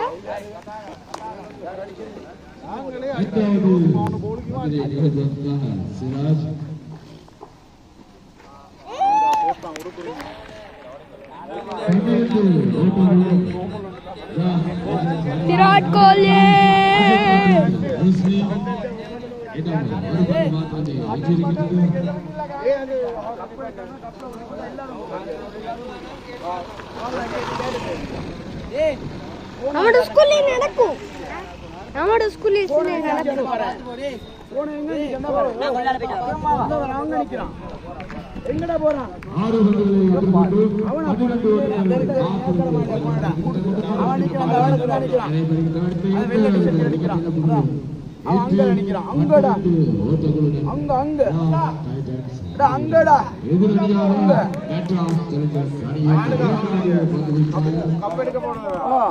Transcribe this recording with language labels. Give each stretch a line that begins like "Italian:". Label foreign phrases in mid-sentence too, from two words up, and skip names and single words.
Tamil: சிராஜ்
Malayalam: விராட் கோலி നമ്മുടെ സ്കൂളിൽ നടക്കും നമ്മുടെ സ്കൂളിൽ നടക്കും
Tamil: எங்கடா போறான் அங்கடா அங்கடா கப்பெடுக்க போறோம்